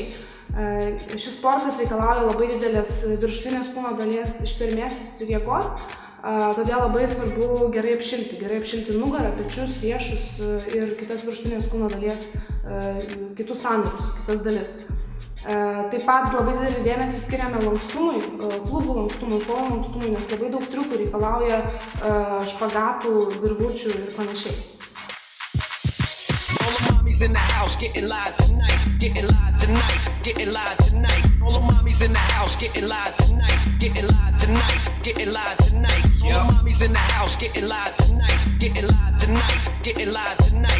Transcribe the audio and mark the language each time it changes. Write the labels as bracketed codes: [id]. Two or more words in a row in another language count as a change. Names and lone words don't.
[lt] Šis sportas reikalauja labai didelės viršutinės kūno dalies ištvermės ir jėgos, todėl labai svarbu gerai apšilti nugarą, pečius, riešus ir kitas viršutinės kūno dalies, kitus sąnarius, kitas dalis. Taip pat labai didelį dėmesį skiriame lankstumui, klubų lankstumui, kojų lankstumui, nes labai daug triukų reikalauja špagatų, virvučių ir panašiai. [en] In the house getting live tonight, getting live tonight, getting live tonight. All the mommies in the house getting live tonight, getting live tonight, getting live tonight. All the mommies in the house getting live tonight, getting live tonight, getting live tonight.